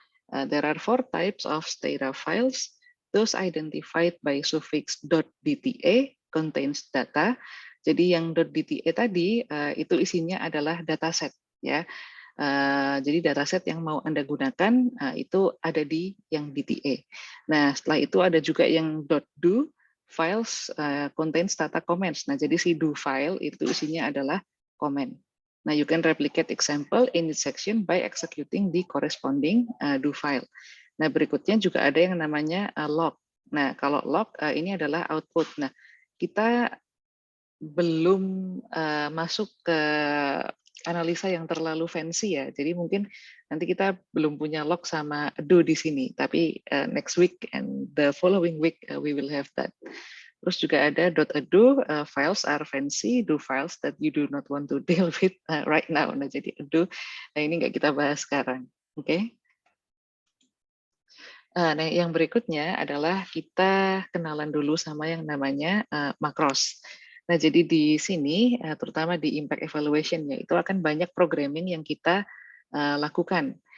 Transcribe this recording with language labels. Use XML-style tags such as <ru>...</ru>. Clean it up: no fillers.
<en>There are 4 types of Stata files. Those identified by suffix .dta contains data.</en> <id>Jadi yang .dta tadi itu isinya adalah dataset ya. Jadi dataset yang mau Anda gunakan itu ada di yang DTA. Nah, setelah itu ada juga yang .</id> <en>do files contains data comments.</en> <id>Nah, jadi si do file itu isinya adalah comment.</id> <en>Nah, you can replicate example in this section by executing the corresponding do file.</en> <id>Nah, berikutnya juga ada yang namanya log. Nah, kalau log ini adalah output. Nah, kita belum masuk ke analisa yang terlalu fancy ya. Jadi mungkin nanti kita belum punya log sama do di sini.</id> <en>Tapi next week and the following week we will have that.</en> <id>Terus juga ada</id> <en>.ado, files are fancy, do files that you do not want to deal with right now.</en> <id>Nah, jadi ado, nah ini nggak kita bahas sekarang. Oke. Nah, yang berikutnya adalah kita kenalan dulu sama yang namanya macros. Nah, jadi di sini, terutama di impact evaluation-nya, itu akan banyak programming yang kita lakukan.</id>